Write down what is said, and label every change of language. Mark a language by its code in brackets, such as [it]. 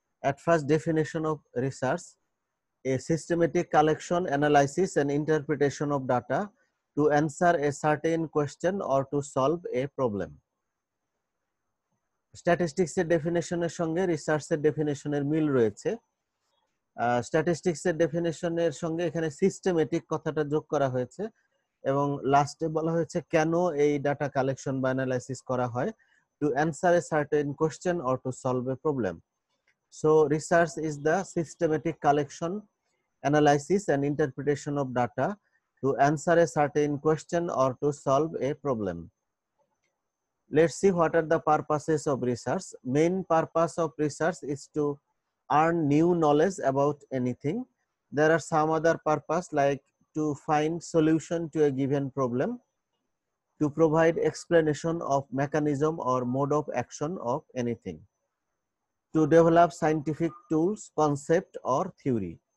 [en] At first, definition of research: a systematic collection, analysis and interpretation of data to answer a certain question or to solve a problem. [bn] Statistics এর ডেফিনেশনের সঙ্গে রিসার্চের ডেফিনেশনের মিল রয়েছে। Statistics এর ডেফিনেশনের সঙ্গে এখানে systematic কথাটা যোগ করা হয়েছে এবং লাস্টে বলা হয়েছে কেন এই ডাটা কালেকশন বা অ্যানালাইসিস করা হয়, [en] To answer a certain question or to solve a problem. So research is the systematic collection, analysis and interpretation of data to answer a certain question or to solve a problem. Let's see what are the purposes of research. Main purpose of research is to earn new knowledge about anything. There are some other purpose like to find solution to a given problem, to provide explanation of mechanism or mode of action of anything, to develop scientific tools, concept or theory.